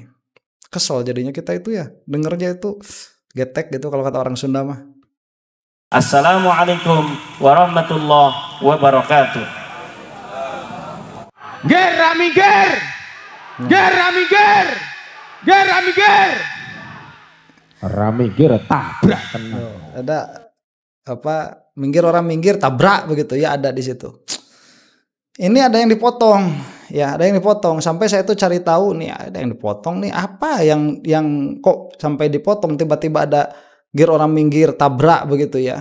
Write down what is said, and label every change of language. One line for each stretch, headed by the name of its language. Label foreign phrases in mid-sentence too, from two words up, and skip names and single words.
Indonesian: Kesel jadinya kita itu ya, dengernya itu getek gitu kalau kata orang Sunda mah.
Arabic: السلام عليكم ورحمة الله وبركاته.
Sundanese: Ger rami ger, ger rami ger, ger rami ger, rami ger tabrak.
Indonesian: Ada apa, minggir orang minggir tabrak begitu ya, ada di situ. Ini ada yang dipotong, ya ada yang dipotong. Sampai saya tuh cari tahu nih, ada yang dipotong nih, apa yang kok sampai dipotong, tiba-tiba ada gear orang minggir tabrak begitu ya.